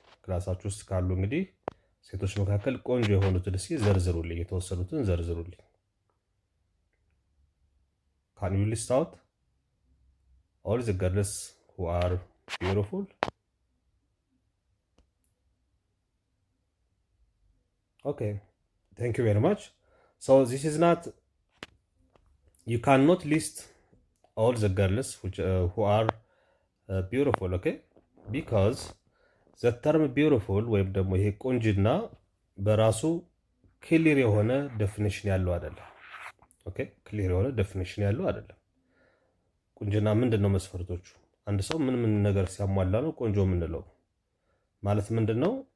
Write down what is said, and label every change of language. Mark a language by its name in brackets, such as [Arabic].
[Amharic] ክላሳችሁ ውስጥ ካሉ እንግዲህ ሴቶች መካከል ቆንጆ የሆኑትን እስኪ ዘርዝሩልኝ፣ የተወሰኑትን ዘርዝሩልኝ። [English] ካን ዩ ሊስት አውት ኦል ዘ ገርልስ ሁ አር ቢዩቲፉል? Okay, thank you very much. So this is not, you cannot list all the girls who are beautiful, okay? Because the term beautiful [Amharic] ወይም ደግሞ ይሄ ቁንጅና በራሱ ክሊር የሆነ ዴፊኒሽን ያለው አይደለም። ኦኬ፣ ክሊር የሆነ ዴፊኒሽን ያለው አይደለም። ቁንጅና ምንድን ነው መስፈርቶቹ? አንድ ሰው ምን ምን ነገር ሲያሟላ ነው ቆንጆ የምንለው? ማለት ምንድን ነው?